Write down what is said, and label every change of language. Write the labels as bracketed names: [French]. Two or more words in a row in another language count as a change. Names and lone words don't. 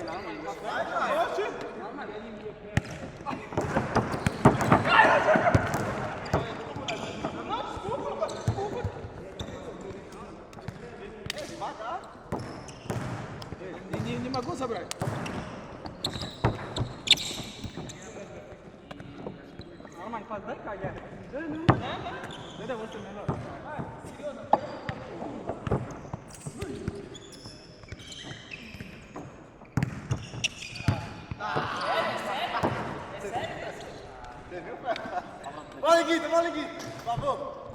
[Portuguese] Vai, cara. Não, desculpa. Devagar. [Russian] Не могу забрать. Нормально, дай Кая. Да, вот именно. [Portuguese] Olha aqui, por favor.